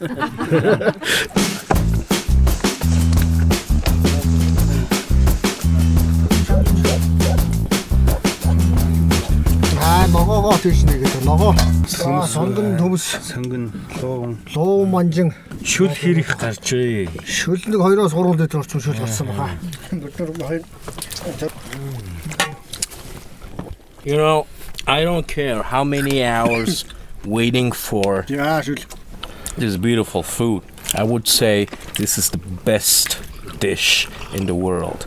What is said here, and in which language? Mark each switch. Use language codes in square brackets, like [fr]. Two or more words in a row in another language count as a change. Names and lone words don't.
[mn] Ногоогоо тийш нэгээд ногоо. Сонгон төмс. Сонгон Луу манжин. Шүл хэрэг гарч вэ? Шүл нэг 2-оос 3 литр орчим шүл гарсан баха. [en] You know, I don't care how many hours waiting for [mn] Яа шүл. [en] this beautiful food. I would say this is the best dish in the world.